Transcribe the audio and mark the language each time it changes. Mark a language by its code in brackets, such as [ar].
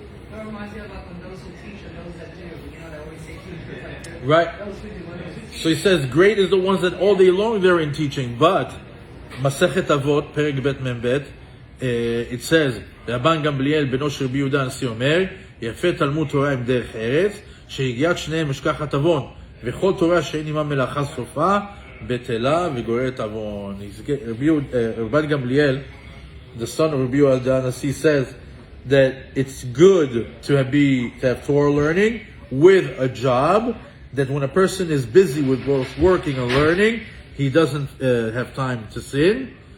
[en] That reminds me of like when those who teach and those that do. They always say teachers like that. Right. Those who do and those who teach. So he says, great is the ones that all day long they're in teaching, but Masechet Avot, Perek Bet Membet, it says, [he] רבן גמליאל בנו של רבי יהודה הנשיא אומר, יפה תלמוד תורה עם דרך ארץ, שהגיעת שניהם משכחת עוון, וכל תורה שאין עמה מלאכה סופה, בטלה וגוררת עוון. [en] רבן גמליאל, the son of Rabbi Yehuda Hanasi, says that it's good to have Torah learning with a job, that when a person is busy with both working and learning, he doesn't have time to sin.